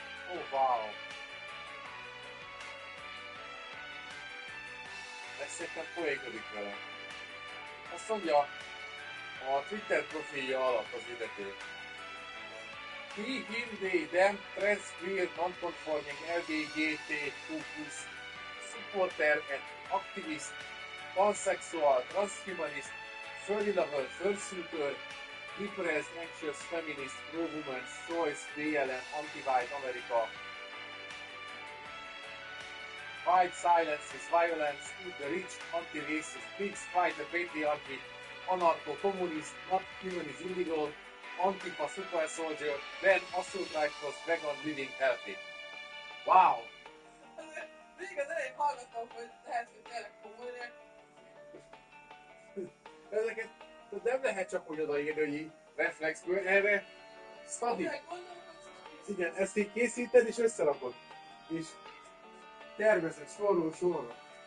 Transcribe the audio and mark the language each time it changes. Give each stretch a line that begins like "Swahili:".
English: Oh, wow!
Hungarian: Ez szerintem poénkodik vele. Azt mondja a Twitter profilja alatt az illető.
English: He, him, they, them, trans, queer, non-conforming, LGBTQ+, supporter and activist, pansexual, transhumanist, furry lover, fursuiter, depressed, anxious, feminist, pro-woman's choice, BLM, anti-white America, white silences violence, the rich, anti-racist, pigs, fight the patriarchy, anarcho-communist, not human is illegal, Antifa super soldier, then assault rifles, vegan living healthy. Wow!
Hungarian: Még az elején hallgattam, hogy lehet, hogy tényleg komoly. Ezeket nem lehet csak úgy odaírni, hogy így reflexből, erre study. Igen, ezt így készíted és összerakod. És tervezed sorról sorra.